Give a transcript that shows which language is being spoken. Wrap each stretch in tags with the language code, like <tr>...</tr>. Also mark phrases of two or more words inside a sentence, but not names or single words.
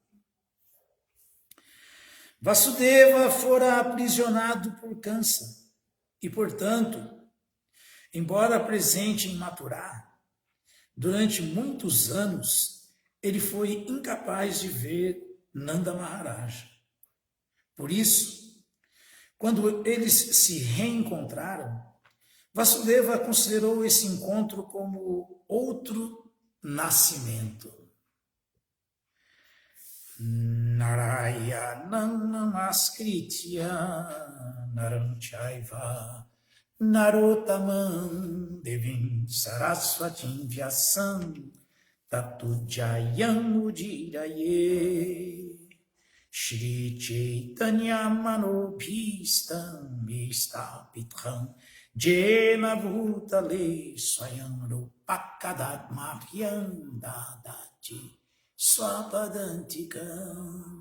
<pt>Vasudeva fora aprisionado por câncer e, portanto, embora presente em Mathura, durante muitos anos, ele foi incapaz de ver Nanda Maharaj. Por isso, quando eles se reencontraram, Vasudeva considerou esse encontro como outro nascimento.</pt> <sa>नारायणं नमस्कृत्य नरं चैव नरोत्तमम् देवीं सरस्वतीं व्यासं ततो जयम् उदीरये श्री चैतन्य मनोऽभीष्टं स्थापितं येन भूतले स्वयं रूपकदात्मह्यं ददाति स्वपदान्तिकम्.</sa>